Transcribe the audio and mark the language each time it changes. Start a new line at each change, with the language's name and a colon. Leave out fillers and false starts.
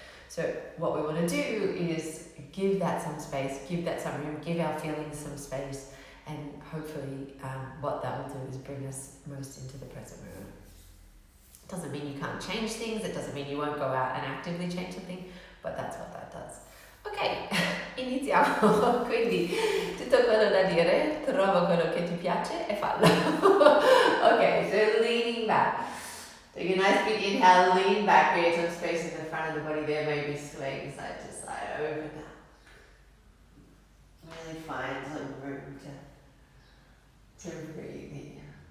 English: So what we want to do is give that some space, give that some room, give our feelings some space, and hopefully what that will do is bring us most into the present moment. It doesn't mean you can't change things, it doesn't mean you won't go out and actively change something, but that's what that does.
Italian: Ok, iniziamo. Quindi tutto quello da dire, trova quello che ti piace e fallo.
English: Okay, so leaning back. Take a nice big inhale, lean back, create some space in the front of the body there, maybe swaying side to side, open up. Really find some room to breathe here.